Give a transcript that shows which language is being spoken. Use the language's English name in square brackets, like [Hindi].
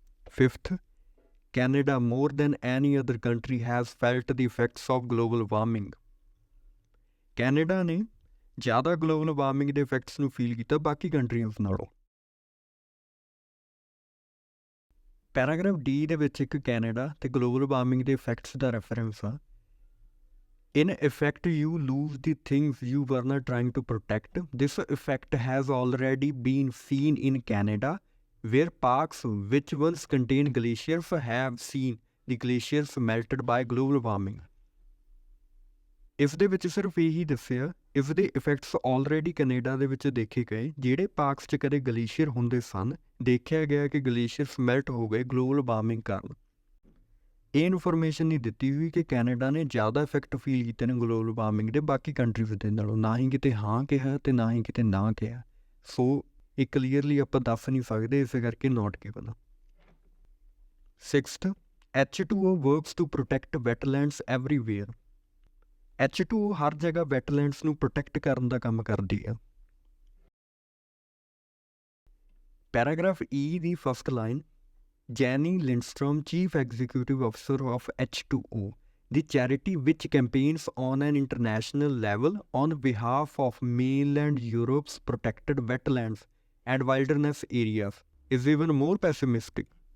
[English] Fifth, Canada more than any other country has felt the effects of global warming. [Punjabi] Canada ਨੇ ਜ਼ਿਆਦਾ global warming ਦੇ effects ਨੂੰ feel ਕੀਤਾ ਬਾਕੀ ਕੰਟਰੀਆਂ ਨਾਲੋਂ। ਪੈਰਾਗ੍ਰਾਫ ਡੀ ਦੇ ਵਿੱਚ ਇੱਕ ਕੈਨੇਡਾ ਤੇ ਗਲੋਬਲ ਵਾਰਮਿੰਗ ਦੇ ਇਫੈਕਟਸ ਦਾ ਰੈਫਰੈਂਸ ਆ। [English] In effect, you lose the things you were not trying to protect. This effect has already been seen in Canada, where parks which once contained glaciers have seen the glaciers melted by global warming. [Punjabi] ਇਸ ਦੇ ਵਿੱਚ ਸਿਰਫ ਇਹੀ ਦੱਸਿਆ ਇਸ ਦੇ effects already Canada ਦੇ ਵਿੱਚ ਦੇਖੇ ਗਏ। ਜਿਹੜੇ ਪਾਰਕਸ 'ਚ ਕਦੇ ਗਲੇਸ਼ੀਅਰ ਹੁੰਦੇ ਸਨ, ਦੇਖਿਆ ਗਿਆ ਕਿ ਗਲੇਸ਼ੀਅਰਸ ਮੈਲਟ ਹੋ ਗਏ ਗਲੋਬਲ ਵਾਰਮਿੰਗ ਕਾਰਨ। ਇਹ ਇਨਫੋਰਮੇਸ਼ਨ ਨਹੀਂ ਦਿੱਤੀ ਹੋਈ ਕਿ ਕੈਨੇਡਾ ਨੇ ਜ਼ਿਆਦਾ ਇਫੈਕਟ ਫੀਲ ਕੀਤੇ ਨੇ ਗਲੋਬਲ ਵਾਰਮਿੰਗ ਦੇ ਬਾਕੀ ਕੰਟਰੀਜ਼ ਦੇ ਨਾਲੋਂ। ਨਾ ਹੀ ਕਿਤੇ ਹਾਂ ਕਿਹਾ ਤੇ ਨਾ ਹੀ ਕਿਤੇ ਨਾ ਕਿਹਾ। ਸੋ ਇਹ ਕਲੀਅਰਲੀ ਆਪਾਂ ਦੱਸ ਨਹੀਂ ਸਕਦੇ, ਇਸੇ ਕਰਕੇ note given. [English] Sixth, H2O works to protect wetlands everywhere. [Punjabi] H2O ਹਰ ਜਗ੍ਹਾ ਵੈਟਲੈਂਡਸ ਨੂੰ ਪ੍ਰੋਟੈਕਟ ਕਰਨ ਦਾ ਕੰਮ ਕਰਦੀ ਆ। Paragraph E ਦੀ first line, [English] Jenny Lindstrom, Chief Executive Officer of H2O, the charity which campaigns on an international level on behalf of mainland Europe's protected wetlands and wilderness areas, is even more pessimistic.